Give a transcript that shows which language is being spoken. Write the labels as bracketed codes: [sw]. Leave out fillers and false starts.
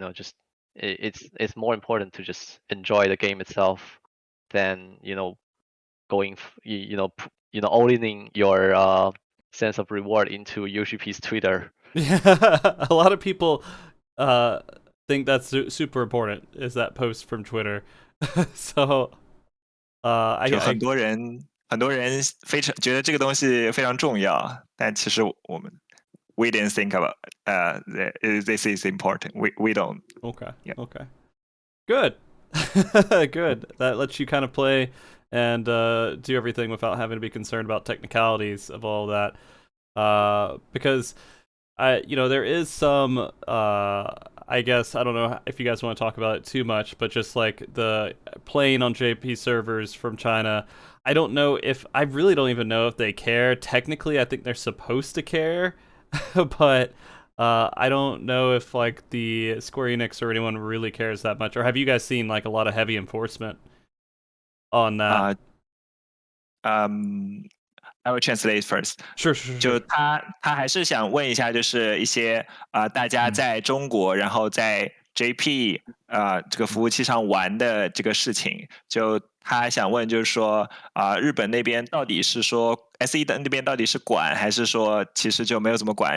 [en] Just it's more important to just enjoy the game itself than going owning your sense of reward into UGP's Twitter. Yeah, a lot of people think that's super important. Is that post from Twitter? So [zh] 就很多人非常觉得这个东西非常重要，但其实我们 [en] we didn't think about this is important. We don't. Okay. Yeah. Okay. Good. Good. That lets you kind of play and do everything without having to be concerned about technicalities of all that. Because there is some I guess, I don't know if you guys want to talk about it too much, but just like the playing on JP servers from China, I really don't even know if they care. Technically, I think they're supposed to care, but I don't know if like the Square Enix or anyone really cares that much. Or have you guys seen like a lot of heavy enforcement on that? I will translate first. [zh] 是就他还是想问一下，就是一些大家在中国，然后在 JP 这个服务器上玩的这个事情，就他想问，就是说日本那边到底是说 SE 的那边到底是管，还是说其实就没有怎么管？